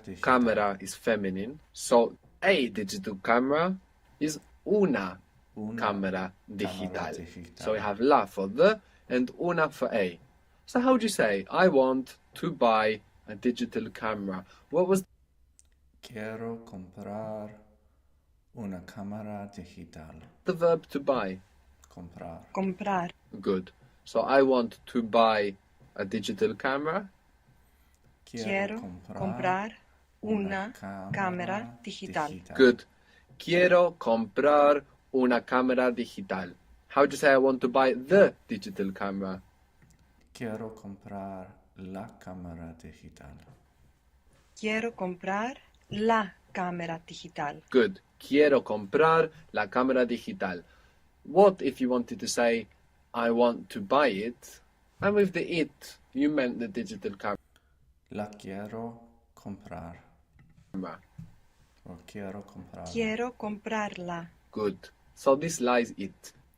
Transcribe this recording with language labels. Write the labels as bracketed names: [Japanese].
[English] digital. Camera is feminine. So a digital camera is una [Spanish] Una cámara cámara digital. digital. [English] So we have la for the and una for a. So how would you say, I want to buy a digital camera? What was [Spanish] Quiero comprar una cámara digital. [English] the verb to buy? [Spanish] Comprar. Comprar. [English] Good. So I want to buy a digital camera. [Spanish] Quiero comprar una cámara digital. [English] Good. [Spanish] Quiero comprar una cámara digital. [English] How would you say I want to buy the digital camera? [Spanish] Quiero comprar la cámara digital. Quiero comprar la cámara digital. [English] Good. [Spanish] Quiero comprar la cámara digital. [English] What if you wanted to say, I want to buy it, and with the it, you meant the digital camera? [Spanish] La quiero comprar. O quiero comprar. Quiero comprarla. [English] Good. So this lies it.